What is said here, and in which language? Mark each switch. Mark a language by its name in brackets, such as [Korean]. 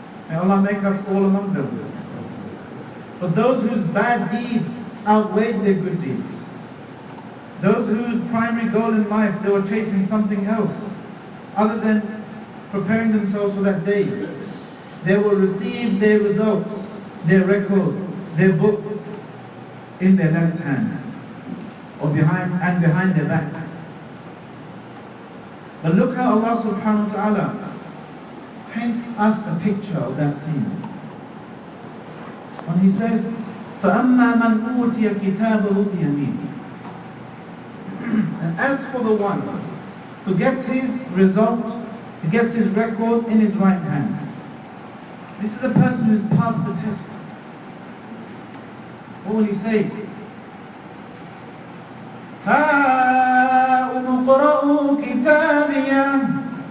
[English] May Allah make us all among them. But those whose bad deeds outweighed their good deeds, those whose primary goal in life, they were chasing something else other than preparing themselves for that day, they will receive their results, their record, their book in their left hand or behind their back. But look how Allah subhanahu wa ta'ala paints us a picture of that scene. When He says, [Arabic] فَأَمَّا مَنْ أُوتِيَ كِتَابَهُ بِيَمِينِهِ. [English] And as for the one who gets his result, who gets his record in his right hand, this is a person who's passed the test. What will he say? [Arabic] هَاؤُمُ اقْرَءُوا كِتَابِيَهْ.